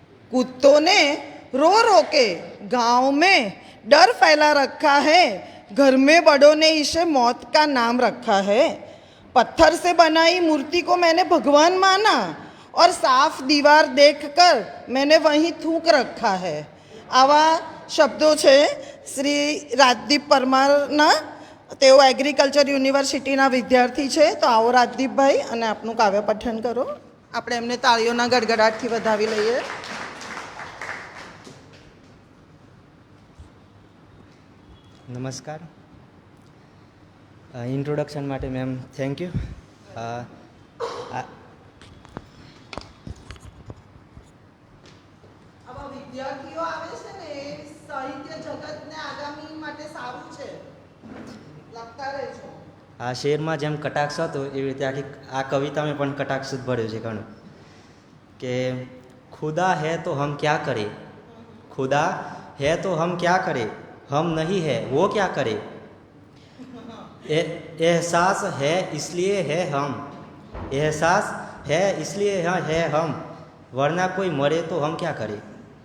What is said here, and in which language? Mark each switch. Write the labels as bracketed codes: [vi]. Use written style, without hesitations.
[hi] कुत्तों ने रो रो के गांव में डर फैला रखा है। घर में बड़ों ने इसे मौत का नाम रखा है। पत्थर से बनाई मूर्ति को मैंने भगवान माना और साफ दीवार देखकर मैंने वहीं थूक रखा है। [gu] आवा शब्दों છે શ્રી રાજદીપ પરમારના। તેઓ એગ્રીકલ્ચર યુનિવર્સિટીના વિદ્યાર્થી છે। તો આવો રાજદીપભાઈ અને આપનું કાવ્ય પઠન કરો। આપણે એમને તાળીઓના ગડગડાટથી વધાવી લઈએ। નમસ્કાર। ઇન્ટ્રોડક્શન માટે મેમ થેન્ક યુ। આવા વિદ્યાર્થીઓ આવે છે ને એ સાહિત્ય જગતને આગામી માટે સારું છે। લખતા રહેજો। આ શેરમાં જેમ કટાક્ષ હતો એવી રીતે આ કવિતામાં પણ કટાક્ષ જ ભર્યો છે ઘણું કે [hi] खुदा है तो हम क्या करें, खुदा है तो हम क्या करें, हम नहीं है वो क्या करे, एहसास है इसलिए है हम, एहसास है इसलिए है हम, वरना कोई मरे तो हम क्या करें।